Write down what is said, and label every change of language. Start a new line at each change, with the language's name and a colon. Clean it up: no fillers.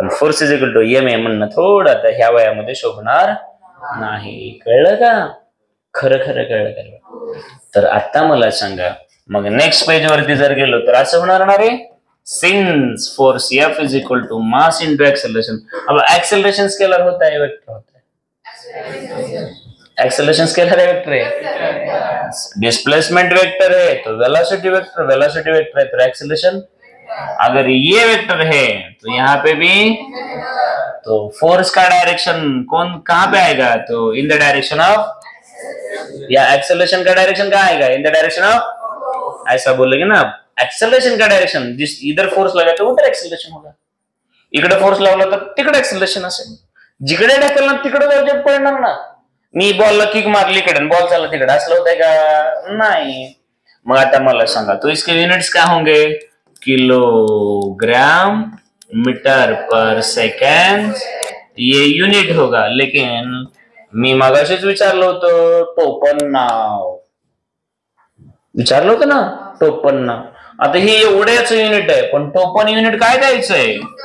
Marathi: पण
English: force is equal to M A
Marathi: म्हणणं थोडं आता ह्या वयामध्ये शोभणार नाही. कळलं का? खरं खरं कळलं का? तर आता मला सांगा, मग नेक्स्ट पेज वरती जर गेलो तर असं होणार ना रे,
English: Since force F is equal to mass into acceleration.
Hindi: अब एक्सेलरेशन स्केलर होता है वेक्टर होता है? एक्सेलरेशन स्केलर है वेक्टर है? डिस्प्लेसमेंट वेक्टर है तो वेलोसिटी वेक्टर है तो एक्सेलरेशन. अगर ये वेक्टर है तो यहाँ पे भी तो फोर्स का डायरेक्शन कौन कहाँ पे आएगा? तो
English: in the direction of,
Hindi: या एक्सेलरेशन का डायरेक्शन कहाँ आएगा?
English: In the direction of.
Hindi: ऐसा बोलेंगे ना, एक्सेलरेशन का डायरेक्शन जिस इधर फोर्स लगा तो उधर एक्सेलरेशन होगा,
Marathi: इकडे फोर्स लावला तर तिकडे एक्सेलरेशन असेल. जिकडे ढकलणार तिकडे ऑब्जेक्ट पडणार ना. मी बॉलला किक मारली इकडे, बॉल चालला तिकडे, असलं होतंय का? नाही. मग आता मला सांगा,
Hindi: तो इसके यूनिट्स क्या होंगे? किलोग्राम मीटर पर सेकंड ये यूनिट होगा.
Marathi: लेकिन मी मगाशीच विचारलं होतं टोपणनाव, विचारलं होतं ना टोपणनाव. आता हे एवढ्याच युनिट आहे, पण टोपण युनिट काय द्यायचंय?